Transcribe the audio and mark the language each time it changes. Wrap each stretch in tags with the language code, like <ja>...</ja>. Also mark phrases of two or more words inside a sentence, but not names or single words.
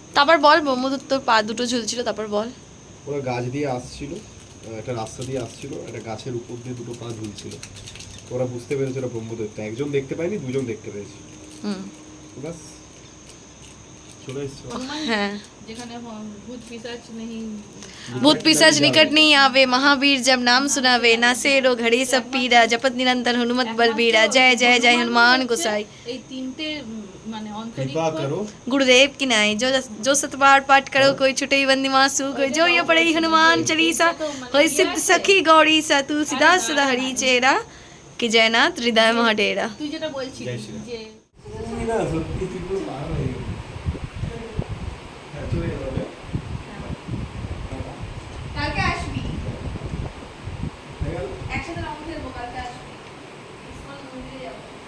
<bn>তারপর বল ব্রহ্মদত্তর পা দুটো ঝুলছিল, তারপর বল। ওরা গাছ দিয়ে আসছিল, একটা রাস্তা দিয়ে আসছিল, একটা গাছের উপর দিয়ে দুটো পা ঝুলছিল। ওরা বুঝতে পেরেছে ওরা ব্রহ্মদৈত্য। একজন দেখতে পায়নি, দুজন দেখতে পেয়েছে। হুম, ব্যাস, চলে এসছে। হ্যাঁ। যেখানে ভূত পিশাচ নেই,</bn> <hi>भूत पिशाच निकट नहीं आवे, महावीर जब नाम सुनावे, ना सेरो घड़ी सब पीरा, जपत निरंतर हनुमत बलबीरा, जय जय जय हनुमान गोसाई।</hi> <bn>এই তিনটে মানে কৃপা অন্তরিক্ষ করো,</bn> <hi>गुरुदेव की नाई, जो सतबार पाठ करो, कोई छुटई बंदी मासु, कोई जो ये पढ़ई हनुमान चालीसा, कोई सिद्ध सखी गौरी सा, तुलसीदास सदा हरि चेरा, कि जयनाथ हृदय मह डेरा।</hi> <bn>তুই যেটা বলছিস জয় শ্রী রাম। যে সত্যি তুই পুরো পার হয়ে গেলি। হ্যাঁ, চলে যাবে। কালকে আসবি, হয়ে গেল? একসাথে রাউন্ড খেলবো, কালকে আসবি, ইসকন মন্দিরে যাবো।</bn>